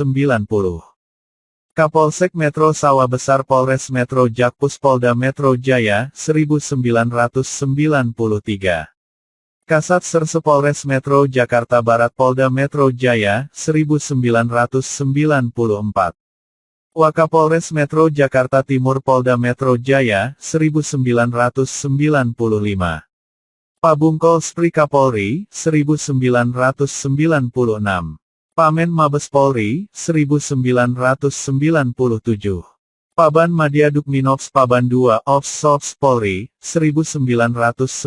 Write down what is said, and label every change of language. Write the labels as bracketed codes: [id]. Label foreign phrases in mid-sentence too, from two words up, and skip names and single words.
[id] Kapolsek Metro Sawah Besar Polres Metro Jakpus Polda Metro Jaya, 1993. Kasat Serse Polres Metro Jakarta Barat Polda Metro Jaya, 1994. Wakapolres Metro Jakarta Timur Polda Metro Jaya, 1995. Pabungkol Spri Kapolri, 1996. Pamen Mabes Polri, 1997. Paban Madya Dukminops Paban 2 Ops Sops Polri, 1998.